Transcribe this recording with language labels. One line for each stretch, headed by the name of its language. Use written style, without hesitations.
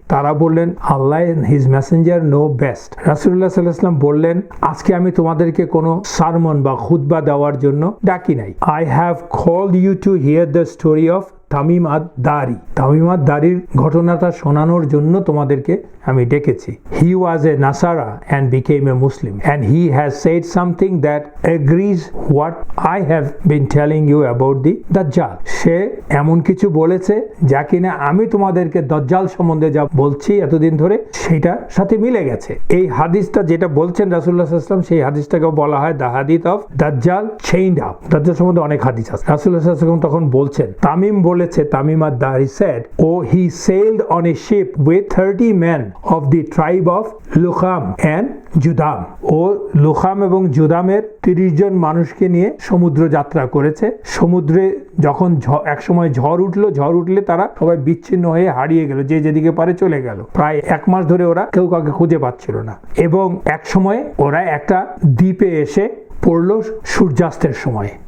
Bangla: তারা বললেন,
English: Allah and his messenger know best.
Bangla: রাসূলুল্লাহ সাল্লাল্লাহু আলাইহি ওয়াসাল্লাম বললেন, আজকে আমি তোমাদেরকে কোনো সারমন বা খুতবা দেওয়ার জন্য ডাকি নাই।
English: I have called you to hear the story of
Bangla: Tamim আদ-দারি। Tamim আদ-দারির ঘটনাটা শোনানোর জন্য তোমাদেরকে আমি ডেকেছি।
English: He was a Nasara and became a Muslim and he has said something that agrees what I have been telling you about the Dajjal.
Bangla: সে এমন কিছু বলেছে যা কিনা আমি তোমাদেরকে দজ্জাল সম্বন্ধে যা বলছি এতদিন ধরে সেটার সাথে মিলে গেছে। এই হাদিসটা যেটা বলছেন রাসূলুল্লাহ সাল্লাল্লাহু আলাইহি ওয়াসাল্লাম, সেই হাদিসটাকে বলা হয় দ্য হাদিস অফ দাজ্জাল চেইনড আপ। দাজ্জাল সম্বন্ধে অনেক হাদিস আছে। রাসূলুল্লাহ সাল্লাল্লাহু আলাইহি ওয়াসাল্লাম তখন বলছেন, তামিম বলেছে,
English: Tamim ad Dari said, oh he sailed on a ship with 30 men of the tribe of Lakhm and Judham.
Bangla: ও লুখাম এবং জুদামের 30 জন মানুষকে নিয়ে সমুদ্র যাত্রা করেছে। সমুদ্রে যখন এক সময় ঝড় উঠলে তারা সবাই বিচ্ছিন্ন হয়ে হারিয়ে গেল, যে যেদিকে পারে চলে গেল। প্রায় 1 মাস ধরে ওরা কেউ কাউকে খুঁজে পাচ্ছিল না এবং এক সময় ওরা একটা দ্বীপে এসে পড়লো সূর্যাস্তের সময়।